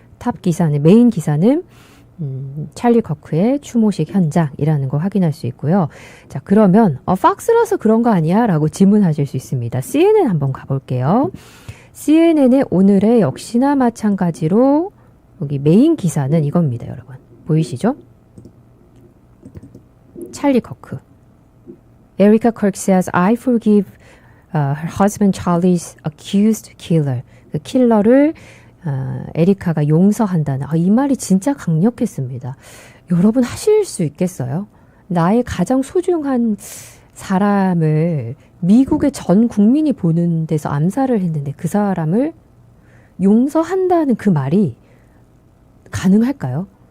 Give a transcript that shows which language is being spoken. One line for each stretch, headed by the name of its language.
Korean: 탑 기사는, 메인 기사는 찰리 커크의 추모식 현장이라는 거 확인할 수 있고요. 자, 그러면 팍스라서 그런 거 아니야? 라고 질문하실 수 있습니다. CNN 한번 가볼게요. CNN의 오늘의 역시나 마찬가지로 여기 메인 기사는 이겁니다, 여러분. 보이시죠? 찰리 커크.
English: Erica Kirk says, I forgive her husband Charlie's accused killer.
Korean: 그 킬러를 에리카가 용서한다는, 이 말이 진짜 강력했습니다. 여러분 하실 수 있겠어요? 나의 가장 소중한 사람을 미국의 전 국민이 보는 데서 암살을 했는데 그 사람을 용서한다는 그 말이 가능할까요?